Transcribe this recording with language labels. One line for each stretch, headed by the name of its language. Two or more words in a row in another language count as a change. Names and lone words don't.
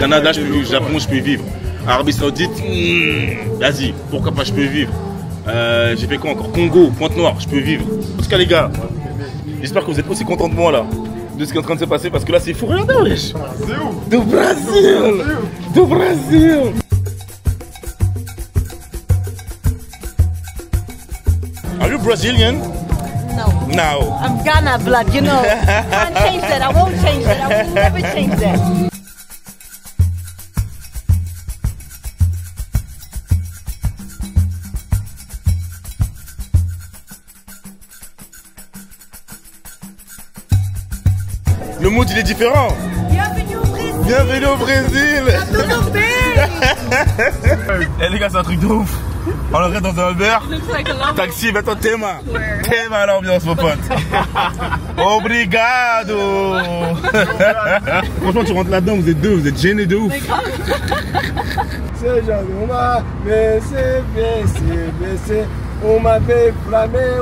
French: Canada, je peux vivre, Japon, je peux vivre. Arabie Saoudite, Asie, pourquoi pas, je peux vivre. J'ai fait quoi encore? Congo, Pointe-Noire, je peux vivre. En tout cas les gars, j'espère que vous êtes aussi contents de moi là, de ce qui est en train de se passer, parce que là c'est fou, regardez wesh. C'est où? Du Brésil. Du Brésil.
English: Are you Brazilian? No. No. I'm Ghana blood, you know. Can't change that. I won't change that. I will never change that.
French: Le mood il est différent. Bienvenue au Brésil. Bienvenue au Brésil.
Portuguese: Tudo bem?
French: Eh les gars, c'est un truc de ouf. On est dans un Uber. Taxi, maintenant Théma. Théma à l'ambiance, mon pote. Obrigado. Franchement, tu rentres là-dedans, vous êtes deux, vous êtes gênés de ouf.
Portuguese: Seja uma BC, uma B Flamengo.